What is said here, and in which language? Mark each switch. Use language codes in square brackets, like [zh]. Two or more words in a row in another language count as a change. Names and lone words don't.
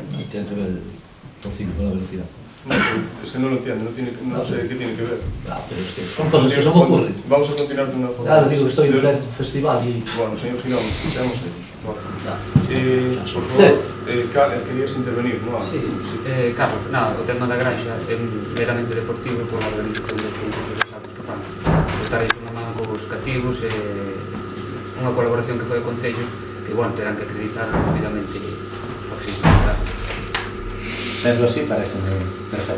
[es] No tiene que ver el tocino con la velocidad. No, es que no lo entiendo, no sé qué tiene que ver. Pero es que son cosas que se me ocurren. Vamos a continuar con una forma. Claro, digo que estoy en un festival y... Bueno, señor Girón, seamos serios. Claro. Por favor, querías intervenir, ¿no? Sí. [gl] Carlos, o tema da granxa é meramente deportivo por a organización dos concursos de saltos que fan. Estar aí unha man cos cativos e unha colaboración que foi o Concello que, bueno, terán que acreditar rapidamente o que existe. Sendo así, parece perfecto.